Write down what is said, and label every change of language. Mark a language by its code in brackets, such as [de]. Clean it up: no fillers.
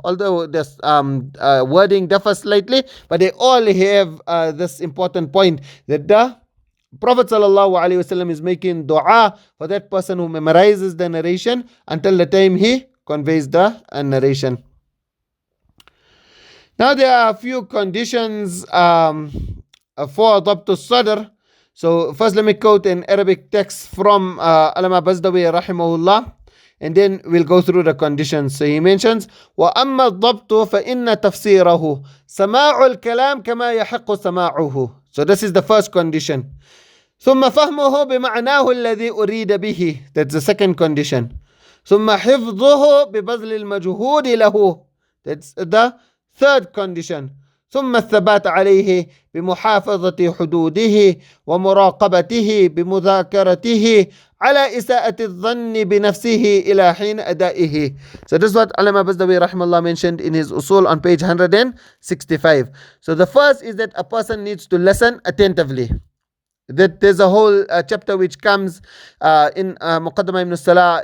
[en] Although this wording differs slightly, but they all have this important point, that the Prophet ﷺ is making dua for that person who memorizes the narration until the time he conveys the narration. Now there are a few conditions for ضبط الصدر. So first let me quote an Arabic text from Allama Bazdawi rahimahullah, and then we'll go through the conditions. So he mentions [ar] وأما الضبط فإن تفسيره سماع الكلام كما يحق سماعه. [en] So this is the first condition. [ar] ثم فهمه بمعناه الذي أريد به. [en] That's the second condition. [ar] ثم حفظه ببذل المجهود له. [en] That's the third condition. [ar] ثم الثبات عليه بمحافظة حدوده ومراقبته بمذاكرته على إساءة الظن بنفسه إلى حين أدائه. [en] So this is what Allama Bazdawi rahimahullah mentioned in his usul on page 165. So the first is that a person needs to listen attentively. That there's a whole chapter which comes in Muqaddamah ibn Salah.